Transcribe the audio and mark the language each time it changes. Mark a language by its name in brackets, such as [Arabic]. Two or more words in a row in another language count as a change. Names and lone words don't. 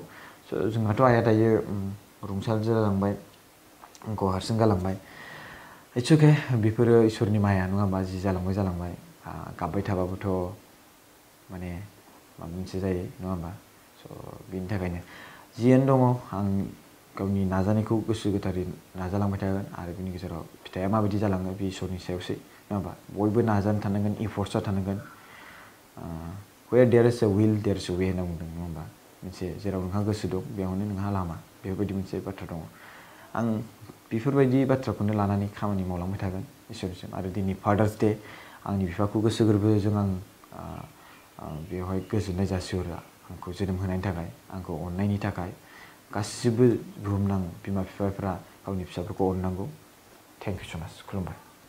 [Bodo] स' जोंहाथ' आइया दायो रुंसार जालांबाय आंखौ हारसिं गालांबाय [English] it's okay [Bodo] बेफोरो इसोरनि माया नङा होमबा जि जालांबाय गाबबाय थाबाबोथ' माने माबा मोनसे जायो नङा होमबा स' बेनि थाखायनो जियानो दङ आं गावनि नाजानायखौ गोसो गोथारै नाजालांबाय थागोन आरो बिनि गेजेराव फिथाइया माबायदि जालाङो बे इसोरनि सायावसै नङा होमबा बयबो नाजानो थानांगोन इफर्ट्सआ थानांगोन [English] where there is a will there is a way [Bodo] होनना बुंदों नङा होमबा मोनसे जेराव नोंहा गोसो दं बेयावनो नोंहा लामा बेफोरबायदि मोनसे बाथ्रा दङ आं बेफोरबायदि बाथ्राखौनो लानानै खामानि मावलांबाय थागोन इसोरनिसिम आरो दिनै फादार्स डे आंनि बिफाखौ गोसो गोरबोजों आं बेवहाय गोजोननाय जासिहरो आंखौ जोनोम होनायनि थाखाय आंखौ अननायनि थाखाय गासिबो बुहुमनां बिमा बिफाफोरा गावनि फिसाफोरखौ अननांगौ [English] thank you so much [Bodo] खुलुमबाय